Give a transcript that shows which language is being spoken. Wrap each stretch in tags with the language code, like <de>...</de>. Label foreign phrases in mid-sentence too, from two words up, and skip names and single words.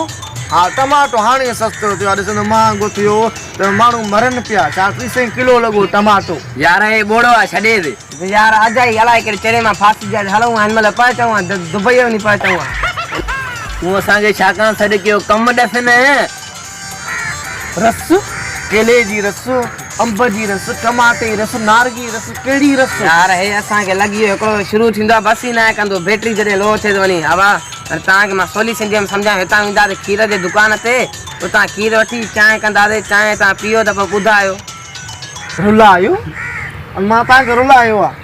<sd>हा टमाटो हाणे सस्तो थियो आहे। ॾिसंदो महांगो थियो त माण्हू मरनि पिया। 430 किलो लॻो टमाटो। यार हे बोड़ो आहे, छॾे दे यार। अजाई अलाए कहिड़े चरे मां फासी जा हलूं हिन महिल पहुचूं आहे दुबई वञी पहुचूं आहे। तूं असांखे छाकाणि सॾु कयो? कमु ॾस न। रस, केले जी रस, अंब जी रस, टमाटे रस, नारगी रस, कहिड़ी रस? यार हे असांखे लॻी वियो हिकिड़ो शुरू थींदो आहे बस ई न आहे कंदो। बैटरी जॾहिं लो थिए थो वञी हवा। हाणे तव्हांखे मां सवली सिंधीअ में सम्झायां। हितां वेंदासीं खीर जे दुकान ते, उतां खीर वठी चांहि कंदासीं। चांहि तव्हां पीओ त पोइ ॿुधायो। रुलायो? मां तव्हांखे रुलायो आहे?</sd>